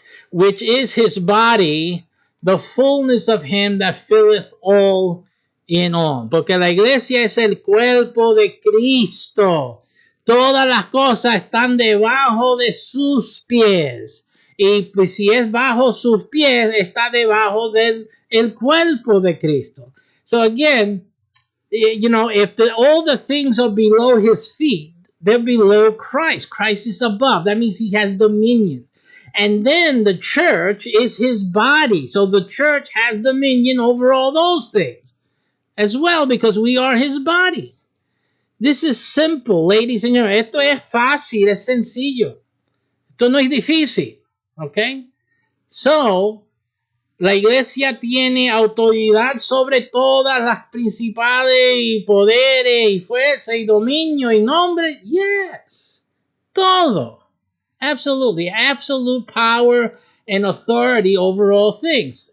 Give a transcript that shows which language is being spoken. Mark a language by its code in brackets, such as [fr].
[en] Which is his body, the fullness of him that filleth all in all. [es] Porque la iglesia es el cuerpo de Cristo. Todas las cosas están debajo de sus pies. Y pues si es bajo sus pies, está debajo del el cuerpo de Cristo. [en] So again, you know, if all the things are below his feet, they're below Christ. Christ is above. That means he has dominion. And then the church is his body. So the church has dominion over all those things as well, because we are his body. This is simple, ladies and gentlemen. [es] Esto es fácil, es sencillo. Esto no es difícil. Okay? So, la iglesia tiene autoridad sobre todas las principales y poderes y fuerza y dominio y nombre. [en] Yes. [es] Todo. [en] Absolutely. Absolute power and authority over all things.